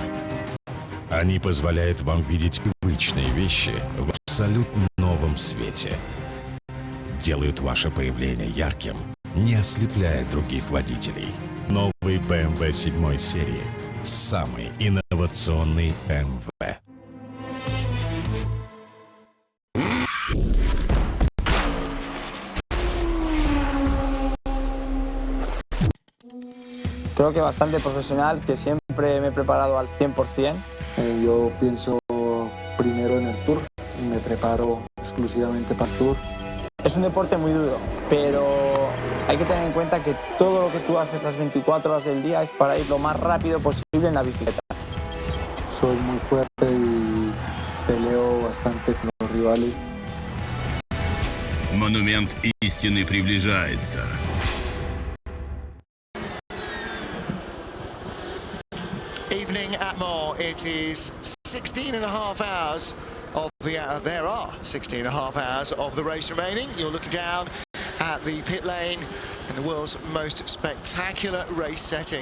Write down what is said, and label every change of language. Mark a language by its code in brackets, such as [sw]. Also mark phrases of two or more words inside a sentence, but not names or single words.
[ru] Они позволяют вам видеть привычные вещи в абсолютно новом свете. Делают ваше появление ярким, не ослепляя других водителей. Новый BMW 7 серии. Самый инновационный BMW. [es] Creo que bastante profesional, que siempre me he preparado al 100%. Yo pienso primero en el Tour y me preparo exclusivamente para el Tour. Es un deporte muy duro, pero hay que tener en cuenta que todo lo que tú haces las 24 horas del día es para ir lo más rápido posible en la bicicleta. Soy muy fuerte y peleo bastante con los rivales. [ru] Монумент истины приближается. [en] Evening at Mans. It is 16 and a half hours of the there are 16 and a half hours of the race remaining. You're looking down at the pit lane in the world's most spectacular race setting.